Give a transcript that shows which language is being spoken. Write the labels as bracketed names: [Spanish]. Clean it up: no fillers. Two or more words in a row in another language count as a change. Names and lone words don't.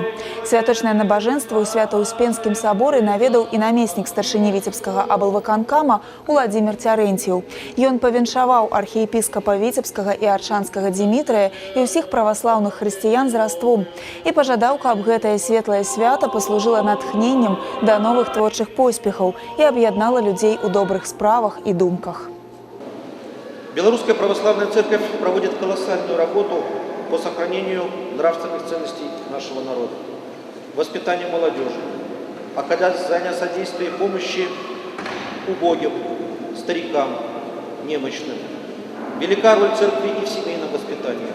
[Belarusian] Святочнае набажэнства ў Свята-Успенскім саборы наведаў і намеснік старшыні Віцебскага аблвыканкама Уладзімір Цярэнціў. Ён павіншаваў архіепіскапа Віцебскага і Аршанскага Дзімітрыя і ўсіх праваслаўных хрысціян з Раством і пажадаў, каб гэтае светлае свята паслужыла натхненнем да новых творчых поспехаў і аб'яднала людзей у добрых справах і думках. [Russian] Белорусская православная церковь проводит колоссальную работу по сохранению нравственных ценностей нашего народа, воспитанию молодежи, оказанию содействия и помощи убогим, старикам, немощным, Велика роль церкви и в семейном воспитании.